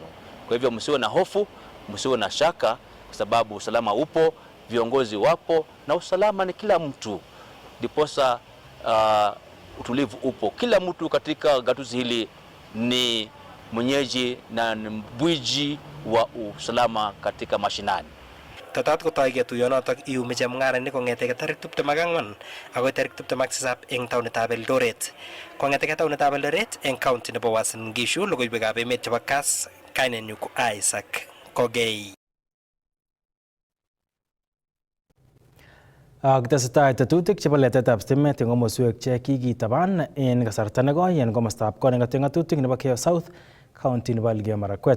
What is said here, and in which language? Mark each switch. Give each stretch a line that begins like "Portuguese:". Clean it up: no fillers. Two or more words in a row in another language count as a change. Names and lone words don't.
Swahili: Kwa hivyo msiwe na hofu, msiwe na shaka, kwa sababu usalama upo, viongozi wapo, na usalama ni kila mtu. Diposa utulivu upo. Kila mtu katika gatuzi hili ni mwenyeji na mbwiji wa usalama katika mashinani.
Kalenjin: Tatat kotoi ketuyonotok iumi chemung'arainik kong'eteke tarik 24 agoi tarik 27 eng taonitab Eldoret. Kong'eteke taonitab Eldoret eng county nebo Uasin Gishu, logoiwekab emet chebo Kass, kainenyu ko Isaac Kogei. Tesetai tetutik chebo letetab stimet eng komoswek che kikitaban en kasarta nekoi en komostab koning'ote ng'atutik nebo Keyo South County nebo Elgeyo Marakwet.